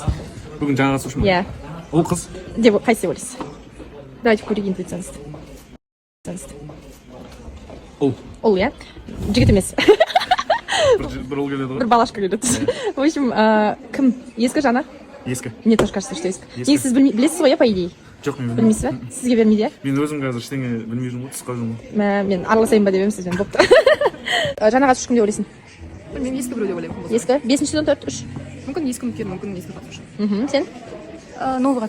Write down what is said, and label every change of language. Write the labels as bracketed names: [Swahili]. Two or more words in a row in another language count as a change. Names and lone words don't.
[Kazakh] Бүгін жаңа қатысушы ма? Иә. Ол қыз. Қайсы деп ойлайсыз? Давайте көрейік интуицияңызды. Ол. Ол, иә? Жігіт емес. Бір ол келеді ғой. Бір балашка келеді. [Russian] В общем, [Kazakh] кім? Ескі жаңа? Ескі. [Russian] Мне тоже кажется, что [Kazakh] ескі. Негізі сіз білесіз ғой, иә, [Russian] по идее? [Kazakh] Жоқ, мен Білмейсіз ба? Сізге бермейді, иә? Мен өзім қазір ештеңе білмей жүрмін ғой, түсіп қалып жүрмін. Мен араласайын ба деп едім сізбен, бопты. Жаңа қатысушы кім деп ойлайсың? Мен ескі біреу деп ойлаймын. Ескі? 5-ші сезон 4-3. Мүмкін ескі үміткер, мүмкін ескі қатысушы. Сен? Новый қатысушы.